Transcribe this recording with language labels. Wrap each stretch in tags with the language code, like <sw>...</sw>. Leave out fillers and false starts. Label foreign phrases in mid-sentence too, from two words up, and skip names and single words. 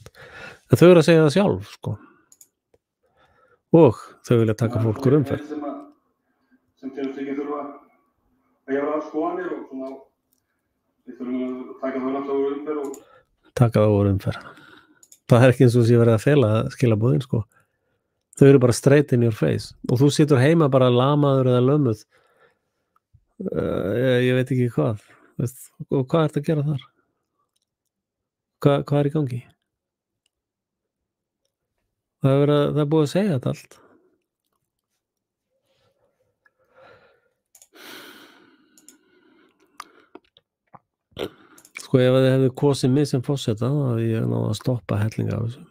<is>En þau eru að segja það sjálf, sko. Og þau vilja taka fólk úr umferð. Sem finnst ekki þurfa að gefa skoðanir og svona við þurfum að taka það náttúrulega úr umferð og taka það úr umferð. Það ekki eins og sé verið að fela skilaboðin, sko. Þau eru bara</is> <en>straight in your face</en> <is>og þú situr heima bara lamaður eða lömuð. Ég veit ekki hvað. Og hvað ertu að gera þar? Hvað í gangi? Það er búið að segja þetta allt. Sko ef þið hefðu kosið mig sem forseta þá hefði ég náð að stoppa hellinga af þessu.</is>